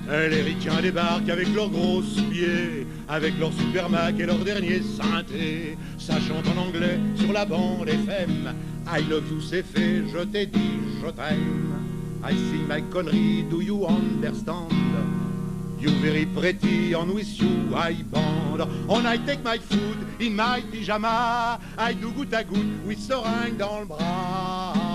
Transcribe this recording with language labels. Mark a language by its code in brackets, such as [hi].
[fr] Les ricains débarquent avec leurs grosses pieds, avec leur super Mac et leur dernier synthé. Ça chante en anglais sur la bande FM. [en] I love you, [fr] c'est fait, je t'ai dit, je t'aime. [en] I sing my connery, do you understand? You very pretty, on with you I bond. On I take my food in my pyjama. I do [fr] goutte à goutte with seringue dans le bras.